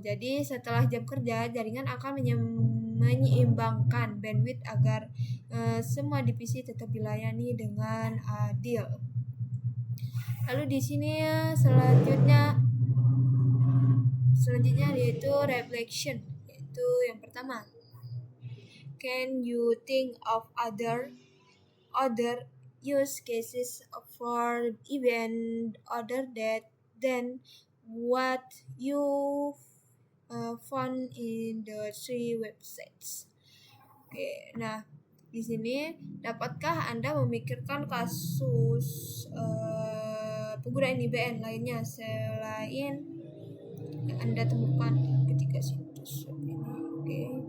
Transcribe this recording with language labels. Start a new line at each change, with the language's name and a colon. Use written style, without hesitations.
Indonesian: Jadi setelah jam kerja, jaringan akan menyeimbangkan bandwidth agar semua divisi tetap dilayani dengan adil. Lalu di sini selanjutnya yaitu reflection, yaitu yang pertama.
English: Can you think of other use cases for event other than what you found in the 3 websites?
Indonesian: Oke, nah di sini dapatkah Anda memikirkan kasus penggunaan IBN lainnya selain yang Anda temukan di ketiga situs web ini? Oke.